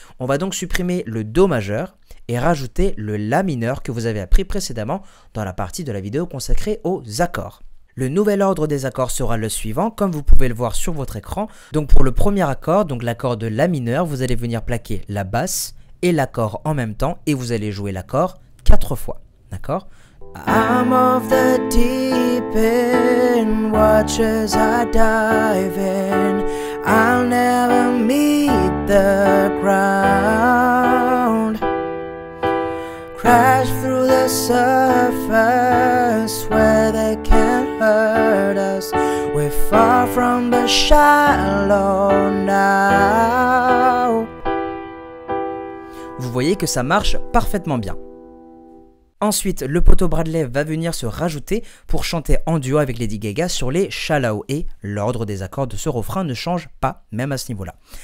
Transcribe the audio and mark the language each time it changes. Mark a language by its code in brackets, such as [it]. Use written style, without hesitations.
[fr] On va donc supprimer le Do majeur et rajouter le La mineur que vous avez appris précédemment dans la partie de la vidéo consacrée aux accords. Le nouvel ordre des accords sera le suivant, comme vous pouvez le voir sur votre écran. Donc pour le premier accord, donc l'accord de La mineur, vous allez venir plaquer la basse et l'accord en même temps et vous allez jouer l'accord 4 fois, d'accord? [en] I'm of the deep end, watch as I dive in. I'll never meet the ground. Crash through the surface where they can't hurt us. We're far from the shallow now. [fr] Vous voyez que ça marche parfaitement bien. Ensuite, le poteau Bradley va venir se rajouter pour chanter en duo avec Lady Gaga sur les Shallow et l'ordre des accords de ce refrain ne change pas, même à ce niveau-là.